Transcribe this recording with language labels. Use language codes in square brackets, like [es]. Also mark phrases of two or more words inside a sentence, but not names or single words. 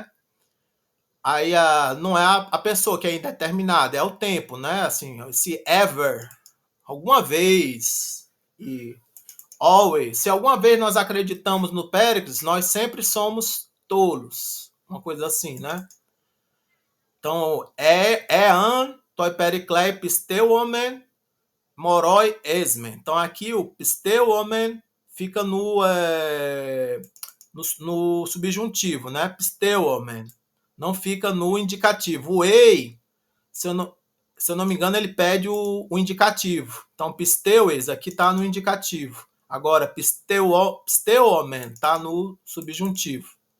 [pt] Aí não é a pessoa que é indeterminada, é o tempo, né? Assim, se ever, alguma vez, e always. Se alguma vez nós acreditamos no Péricles, nós sempre somos tolos. Uma coisa assim, né? Então, [el] ἄν, τῷ Περικλεῖ πιστεύωμεν, μωροί ἐσμεν. [pt] Então, aqui o pisteuomen fica no subjuntivo, né? Pisteuomen. Não fica no indicativo. O ei, se eu não me engano, ele pede o indicativo. Então, pisteues aqui está no indicativo. Agora, pisteuomen está no subjuntivo.